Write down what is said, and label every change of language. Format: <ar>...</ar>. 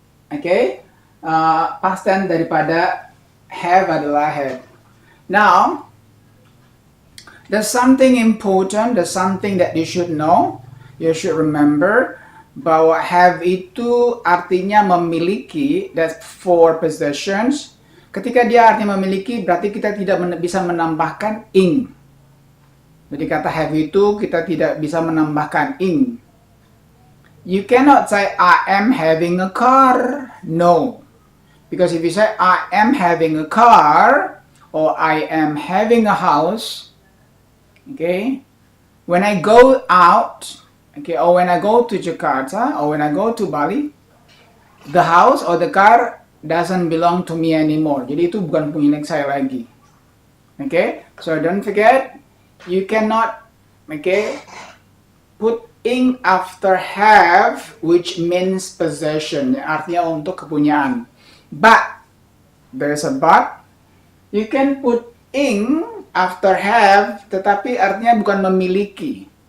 <id>Okay, past tense daripada have adalah had.</id> <en>Now, there's something important, there's something that you should know, you should remember,</en> <id>bahwa have itu artinya memiliki,</id> <en>that's for possessions.</en> <id>Ketika dia artinya memiliki, berarti kita tidak bisa menambahkan ing. Jadi kata have itu kita tidak bisa menambahkan ing.</id> <en>You cannot say I am having a car. No. Because if you say I am having a car or I am having a house, okay, when I go out, okay, or when I go to Jakarta or when I go to Bali, the house or the car doesn't belong to me anymore.</en> <id>Jadi itu bukan punya saya lagi.</id> <en>Okay, so don't forget, you cannot, okay, put ing after have, which means possession,</en> <id>artinya untuk kepunyaan.</id> <en>But, there's a but, you can put ing after have,</en> <id>tetapi artinya bukan memiliki.</id>